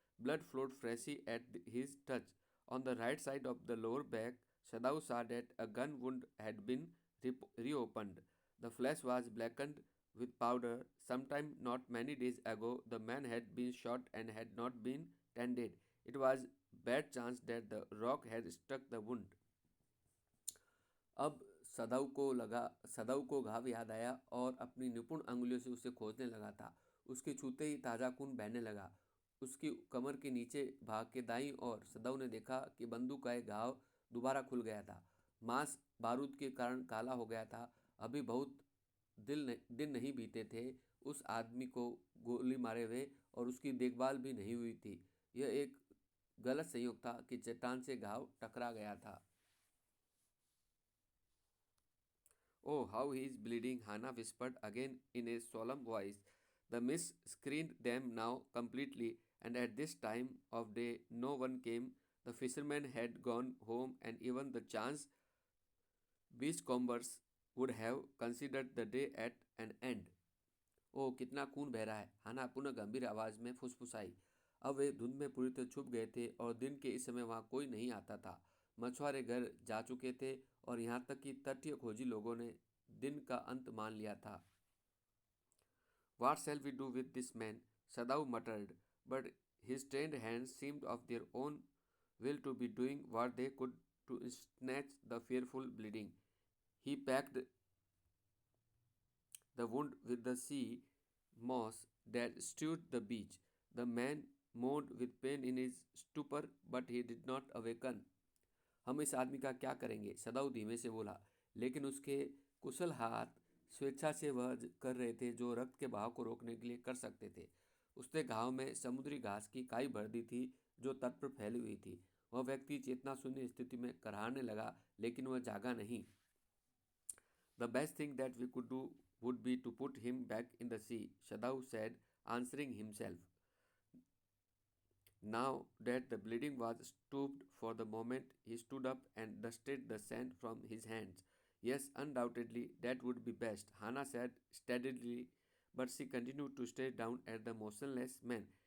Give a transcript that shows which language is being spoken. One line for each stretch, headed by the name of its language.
English: Blood flowed freshly at his touch. On the right side of the lower back, Sadao saw that a gun wound had been reopened. The flesh was blackened with powder. Sometime not many days ago, the man had been shot and had not been tended. It was bad chance that the rock had struck the wound.
Hindi: अब सदाऊ को घाव याद आया और अपनी निपुण अंगुलियों से उसे खोजने लगा था। उसके छूते ही ताज़ा खून बहने लगा। उसकी कमर के नीचे भाग के दाईं ओर सदाऊ ने देखा कि बंदूक का एक घाव दोबारा खुल गया था। मांस बारूद के कारण काला हो गया था। अभी बहुत दिन नहीं बीते थे उस आदमी को गोली मारे हुए, और उसकी देखभाल भी नहीं हुई थी। यह एक गलत संयोग था कि चट्टान से घाव टकरा गया था।
English: Oh, how he is bleeding, Hannah whispered again in a solemn voice. The mist screened them now completely, and at this time of day no one came. The fishermen had gone home, and even the chance beachcombers would have considered the day at an end.
Hindi: ओह, कितना खून बह रहा है, हाना पुनः गंभीर आवाज में फुसफुसाई। अब वे धुंध में पूरी तरह छुप गए थे और दिन के इस समय वहाँ कोई नहीं आता था। मछुआरे घर जा चुके थे और यहाँ तक कि तटीय खोजी लोगों ने दिन का अंत मान लिया था।
English: What shall we do with this man? Sadao muttered, but his trained hands seemed of their own will to be doing what they could to snatch the fearful bleeding. He packed the wound with the sea moss that strewed the beach. The man moaned with pain in his stupor, but he did not awaken.
Hindi: हम इस आदमी का क्या करेंगे? सदाऊ धीमे से बोला, लेकिन उसके कुशल हाथ स्वेच्छा से वह कर रहे थे जो रक्त के बहाव को रोकने के लिए कर सकते थे। उसने घाव में समुद्री घास की काई भर दी थी जो तट पर फैली हुई थी। वह व्यक्ति चेतना शून्य स्थिति में कराहने लगा, लेकिन वह जागा नहीं।
English: The best thing that we could do would be to put him back in the sea, Shadau said, answering himself. Now that the bleeding was stopped for the moment, he stood up and dusted the sand from his hands. Yes, undoubtedly, that would be best, Hannah said steadily, but she continued to stare down at the motionless man.